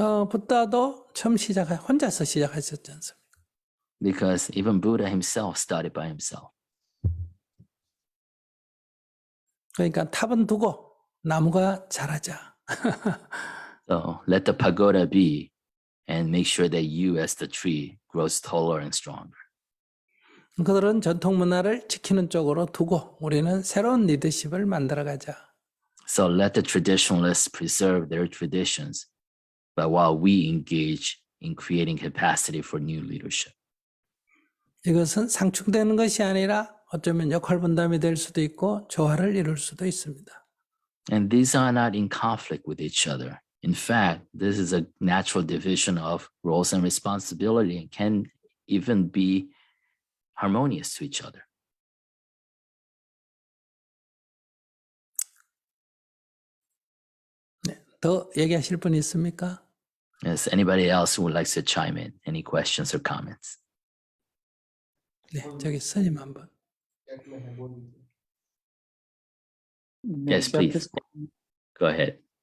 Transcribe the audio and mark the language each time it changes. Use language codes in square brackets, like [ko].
[ko] 부다도 처음 혼자서 시작하셨지 않습니까? [en] Because even Buddha himself started by himself. [ko] 그러니까 탑은 두고 나무가 자라자. [en] So let the pagoda be and make sure that you as the tree grows taller and stronger. [ko] 그들은 전통 문화를 지키는 쪽으로 두고 우리는 새로운 리더십을 만들어가자. [en] So let the traditionalists preserve their traditions, but while we engage in creating capacity for new leadership. [ko] 이것은 상충되는 것이 아니라 어쩌면 역할 분담이 될 수도 있고 조화를 이룰 수도 있습니다. [en] And these are not in conflict with each other. In fact, this is a natural division of roles and responsibility and can even be harmonious to each other. [ko] 더 얘기하실 분 있습니까? [en] Is anybody else who would like to chime in? Any questions or comments? [ko] 네, 저기 스님 한번. [en] Yes, please. Go ahead.